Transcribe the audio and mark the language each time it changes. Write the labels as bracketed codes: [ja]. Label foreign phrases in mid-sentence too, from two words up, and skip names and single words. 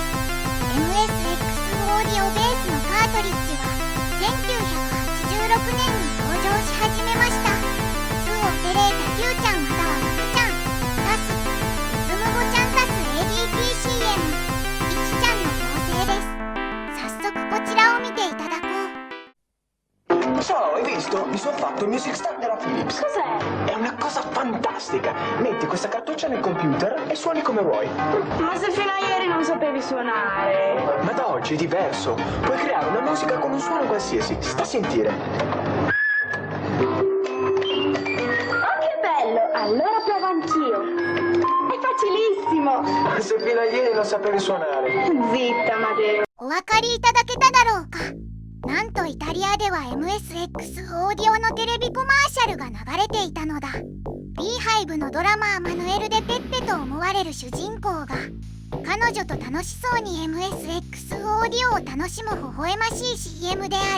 [ja] MSX オーディオベースのカートリッジは1986年に登場し始めました。2オペレータ Q ちゃんまたはマクちゃんタスリズム5ちゃんタス ADPCM 1ちゃんの構成です。早速こちらを見ていただこう。 [it] Ciao, hai visto? Mi sono fatto il Music Stand della Philips. Cos'è? È una cosa fantastica. Metti questa cartuccia nel computer e suoni come vuoi. Ma se fino a ieri non sapevi suonare. Ma da oggi è diverso. Puoi creare una musica con un suono qualsiasi. Sta a sentire. Oh, che bello! Allora provo anch'io. È facilissimo. Se fino a ieri non sapevi suonare. Zitta, Matteo. [ja] お分かりいただけただろうか。なんとイタリアでは MSX オーディオのテレビコマーシャルが流れていたのだ。 B-Hive のドラマーマヌエル・デ・ペッペと思われる主人公が彼女と楽しそうに MSX オーディオを楽しむ微笑ましい CM である。